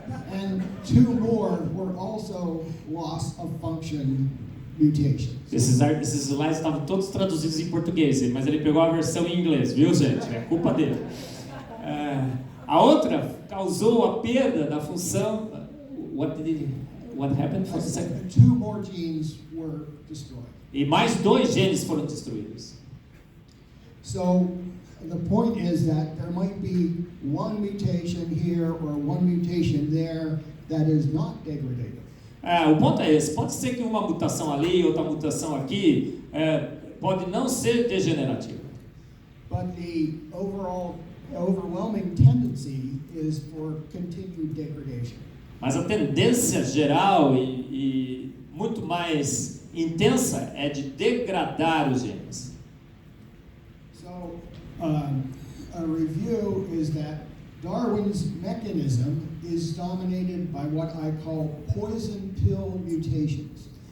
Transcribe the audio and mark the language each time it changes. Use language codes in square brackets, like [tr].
[en] And two more were also loss of function mutations. [pt] Esses slides estavam todos traduzidos em português, mas ele pegou a versão em inglês, viu, gente? É culpa dele. A outra causou a perda da função. [en] What happened for the second? 2 more genes were destroyed. [pt] E mais 2 genes foram destruídos. [en] So the point is that there might be one mutation here or one mutation there that is not degradative. [pt] O ponto é esse. Pode ser que uma mutação ali, outra mutação aqui, pode não ser degenerativa. [en] But the overwhelming tendency is for continued degradation. [pt] Mas a tendência geral e muito mais intensa é de degradar os genes. [en] So, a review is that Darwin's mechanism is dominated by what I call poison pill mutations.